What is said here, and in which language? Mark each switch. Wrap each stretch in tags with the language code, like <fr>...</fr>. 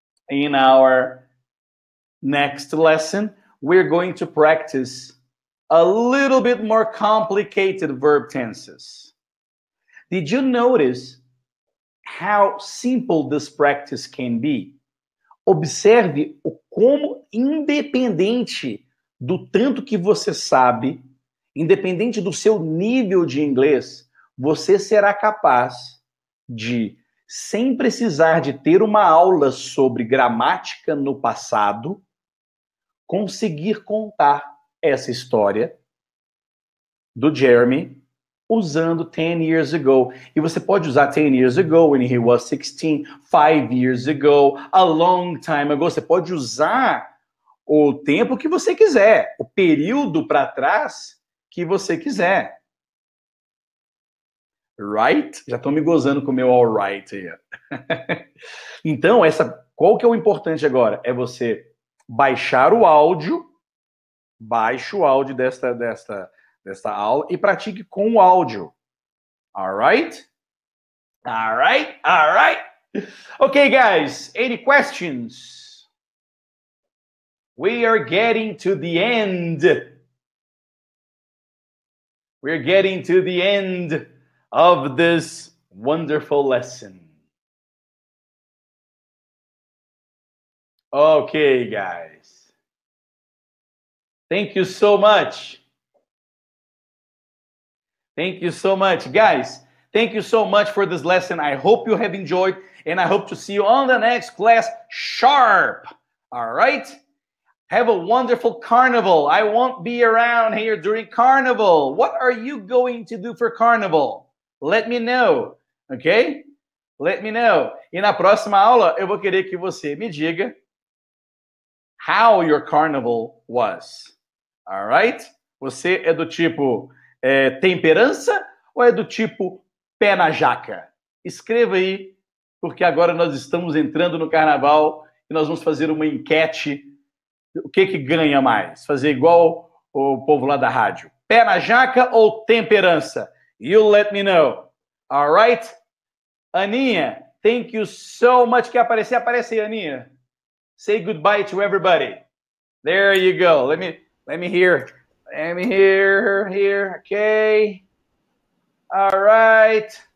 <en>In our next lesson, we're going to practice a little bit more complicated verb tenses. Did you notice how simple this practice can be?</en> <pt>Observe o como, independente do tanto que você sabe, independente do seu nível de inglês, você será capaz de, sem precisar de ter uma aula sobre gramática no passado, conseguir contar essa história do Jeremy usando</pt> <en>10 years ago.</en> <pt>E você pode usar</pt> <en>10 years ago, when he was 16, 5 years ago, a long time ago.</en> <pt>Você pode usar o tempo que você quiser, o período para trás que você quiser.</pt> <en>Right?</en> <pt>Já estou me gozando com o meu all right aí. Então, qual que é o importante agora? É você baixar o áudio, baixe o áudio desta aula e pratique com o áudio.</pt> <en>Alright? Alright? Alright? Okay, guys, any questions? We are getting to the end. We're getting to the end of this wonderful lesson. Okay, guys. Thank you so much. Thank you so much, guys. Thank you so much for this lesson. I hope you have enjoyed, and I hope to see you on the next class sharp. All right? Have a wonderful carnival. I won't be around here during carnival. What are you going to do for carnival? Let me know, ok? Let me know.</en> <pt>E na próxima aula, eu vou querer que você me diga</pt> <en>how your carnival was. All right?</en> <pt>Você é do tipo temperança ou é do tipo pé na jaca? Escreva aí, porque agora nós estamos entrando no carnaval e nós vamos fazer uma enquete. O que ganha mais? Fazer igual o povo lá da rádio. Pé na jaca ou temperança?</pt> <en>You let me know. All right? Aninha, thank you so much.</en> <pt>Quer aparecer? Aparece aí,</pt> <en>Aninha. Say goodbye to everybody. There you go. Let me hear. Let me hear here. Okay. All right.</en>